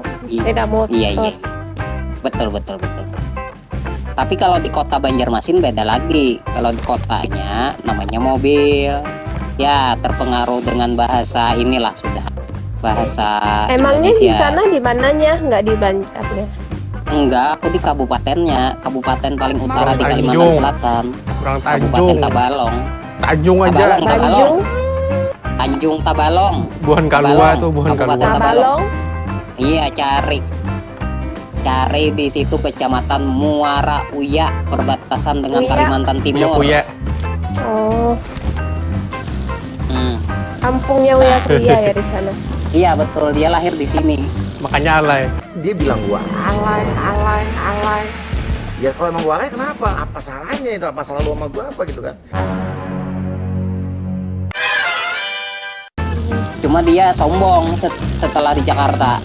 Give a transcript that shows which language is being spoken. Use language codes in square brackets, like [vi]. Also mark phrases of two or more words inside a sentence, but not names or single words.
[id] Sepeda motor. Iya. Betul. Tapi kalau di kota Banjarmasin beda lagi. Kalau di kotanya namanya mobil. Ya, terpengaruh dengan bahasa inilah sudah. Bahasa Emangnya di Indonesia. sana di mananya? Nggak di Banjarnya? Enggak, aku di kabupatennya. Kabupaten paling utara di Tanjung. Kalimantan Selatan. Kurang Kabupaten Tanjung. Tabalong. Tanjung aja. Tabalong. Tanjung, Tanjung Tabalong. Bukan Kalua Tabalong. tuh, bukan Kabupaten Kalua. Tabalong. Iya, cari di situ Kecamatan Muara Uya, perbatasan dengan Uya. Kalimantan Timur. Puya. Oh, Hmm. kampungnya Uya Kuya ya di sana. Iya betul, dia lahir di sini. Makanya alay. Dia bilang gua alay. Ya kalau emang gua alay kenapa? Apa salahnya itu? Apa salah lu sama gua apa gitu kan? Cuma dia sombong setelah di Jakarta.